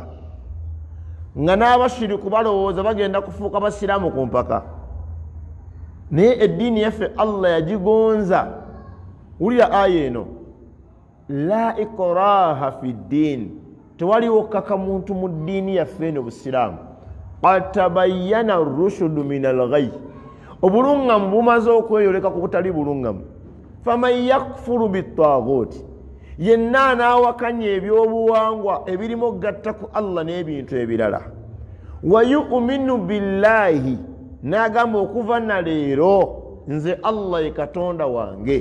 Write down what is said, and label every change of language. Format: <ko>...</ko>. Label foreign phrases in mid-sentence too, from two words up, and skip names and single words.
<lg>Nga n'abashiriku balowooza bagenda kufuuka abasiraamu ku mpaka. Naye eddiini yaffe Allah yagigonza. Wulira aya eno</lg> <ar>لا إكراه في الدين.</ar> <lg>Tewaliwo kaka muntu mu ddiini yaffe eno busiraamu.</lg> <ar>قد تبين الرشد من الغي.</ar> <lg>Obulungamu bumaze okweyoleka ku butali bulungamu.</lg> <ar>فمن يكفر بالطاغوت.</ar> <lg>Yenna anaawakanya ebyobuwangwa ebirimu okugatta ku Allah n'ebintu ebirala.</lg> <ar>ويؤمن بالله.</ar> <lg>N'agamba okuva na leero nze Allah ye Katonda wange.</lg>